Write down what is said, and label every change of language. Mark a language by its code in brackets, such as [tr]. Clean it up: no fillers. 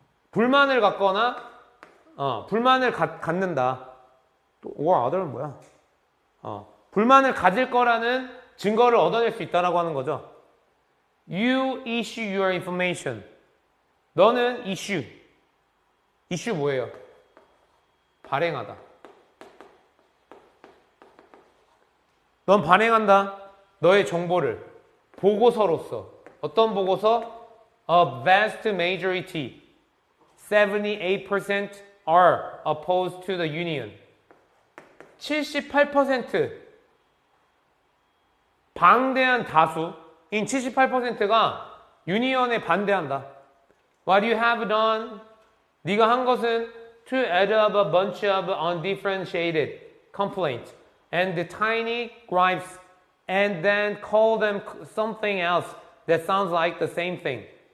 [ko] 불만을 갖거나 불만을 갖는다. [en] or other [ko] 는 뭐야? 불만을 가질 거라는 증거를 얻어낼 수 있다라고 하는 거죠. [en] You issue your information. [ko] 너는 issue. issue 뭐예요? 발행하다. 넌 발행한다. 너의 정보를 보고서로서. 어떤 보고서? [en] A vast majority, 78% are opposed to the union. [ko] 78% 방대한 다수인 78%가 유니언에 반대한다. [en] What you have done, [ko] 네가 한 것은 [en] to add up a bunch of undifferentiated complaints and the tiny gripes and then call them something else that sounds like the same thing.